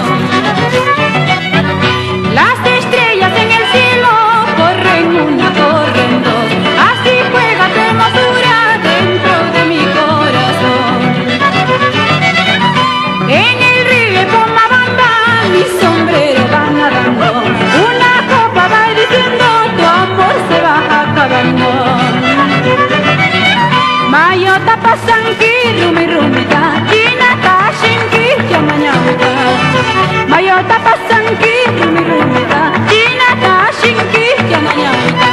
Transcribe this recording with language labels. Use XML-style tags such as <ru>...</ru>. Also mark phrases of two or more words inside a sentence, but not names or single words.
<es>Las estrellas en el cielo corren una, corren dos, así juega tu hermosura dentro de mi corazón. En el río Pomabamba mi sombrero va nadando, una copa va diciendo tu amor se va acabando.</es> <qu>Mayota pasanki rumi rumita, china tashinki yamanyauta. Mayota pasanki rumi rumita, china tashinki yamanyauta.</qu>